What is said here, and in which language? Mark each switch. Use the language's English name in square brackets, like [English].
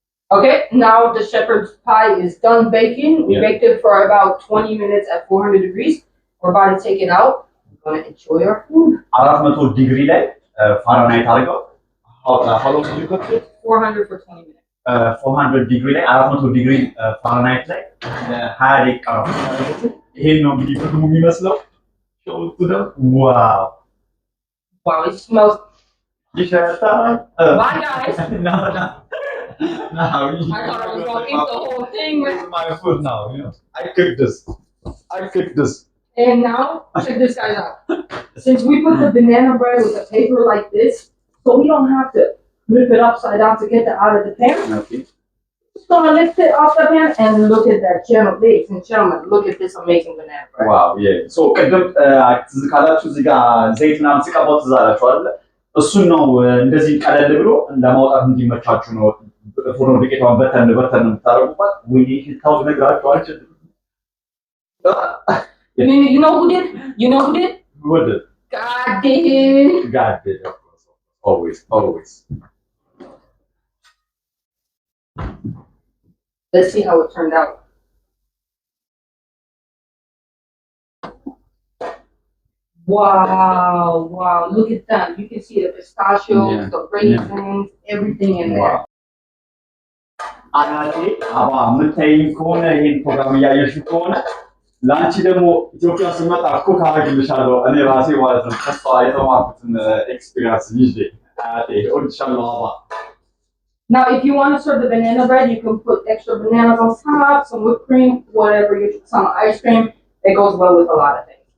[English] Okay, now the shepherd's pie is done baking. We baked it for about 20 minutes at 400 degrees. We're about to take it out. We're going to enjoy our food. 400 degree [Amharic] ላይ ፋራናይት አድርገው [English] how long did you cook it? 400 for 20 minutes. [Amharic] 400 ዲግሪ ላይ 400 ዲግሪ ፋራናይት ላይ ለ20 ደቂቃ ነው። ይሄን ነው እንግዲህ ምግቡ የሚመስለው። ዋው [English] Wow, it smells. [Amharic] ይሸታል። [English] Bye guys. No. I thought I was gonna eat the whole thing. This is my food now, you know. I cooked this. And now, check this guys out. Since we put the banana bread with the paper like this, so we don't have to flip it upside down to get it out of the pan. Okay. Just gonna lift it off the pan and look at that, ladies and gentlemen. Look at this amazing banana bread. Wow, yeah. [Amharic] So ቅድም ትዝ ካላችሁ እዚህ ጋር ዘይት ምናምን ሲቀባው ትዝ አላችሁ አይደለ? እሱን ነው እንደዚህ ቀለል ብሎ ለማውጣት እንዲመቻችሁ ነው ፎርኖ ዱቄቷን በተን የምታደርጉባት። ወይ ሽታው ነግራችሁ አልችልም። [English] You know who did? Who did? God did. God did, of course. Always. Let's see how it turned out. Wow. Look at that. You can see the pistachios, the raisins, everything in there. [Amharic] አናቴ አባ የምታይኝ ከሆነ ይሄን ፕሮግራም እያየሽ ከሆነ ለአንቺ ደግሞ ኢትዮጵያ ስመጣ እኮ ካረግልሻለሁ እኔ ራሴ ማለት ነው። ከሷ የተማርኩትን ኤክስፒሪየንስ ይዤ አናቴ እወድሻለሁ አባ። [English] Now, if you want to serve the banana bread, you can put extra bananas on top, some whipped cream, whatever, some ice cream. It goes well with a lot of things.